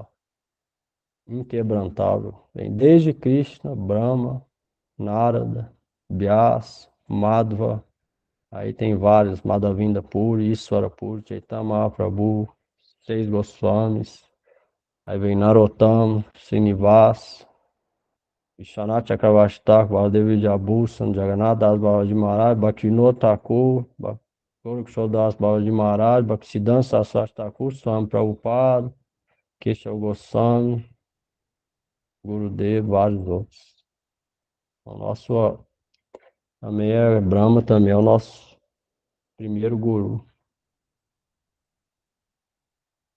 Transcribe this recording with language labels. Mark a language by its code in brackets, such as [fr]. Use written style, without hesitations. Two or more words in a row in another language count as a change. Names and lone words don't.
[pt] Inquebrantável. Vem desde Krishna, Brahma, Narada, Vyasa, Madhva. Aí tem vários, Madhavinda Puri, Iswara Puri, Chaitanya Mahaprabhu, 6 Goswamis. Aí vem Narottama, Srinivas, Vishwanath Chakravarti Thakur, Baladev Vidyabhushan, Jagannatha Das Babaji Maharaj, Bhaktivinoda Thakur, Gorakshor Das Babaji Maharaj, Bhaktisiddhanta Saraswati Thakur, Swami Prabhupada, Keshav Goswami, Gurudev, vários outros. O nosso também é Brahma, também é o nosso primeiro guru.